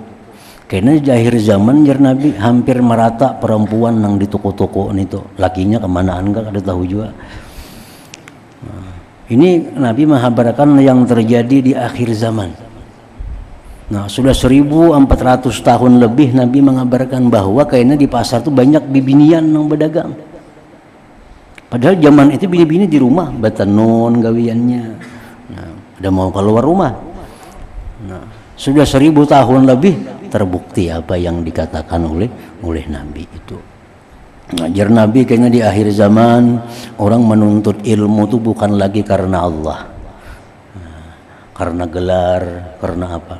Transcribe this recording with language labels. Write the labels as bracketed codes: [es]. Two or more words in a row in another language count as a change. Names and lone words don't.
[id] Karena di akhir zaman jar Nabi hampir merata perempuan yang di toko-toko itu. Lakinya kemanaan enggak ada tahu juga. Nah, ini Nabi mengabarkan yang terjadi di akhir zaman. Nah, sudah 1400 tahun lebih Nabi mengabarkan bahwa kayaknya di pasar tuh banyak bibinian yang berdagang. Padahal zaman itu bini-bini di rumah batanon gawiannya. Nah, udah mau keluar rumah. Nah, sudah 1000 tahun lebih terbukti apa yang dikatakan oleh Nabi itu. Ngajar Nabi kayaknya di akhir zaman orang menuntut ilmu itu bukan lagi karena Allah, karena gelar, karena apa.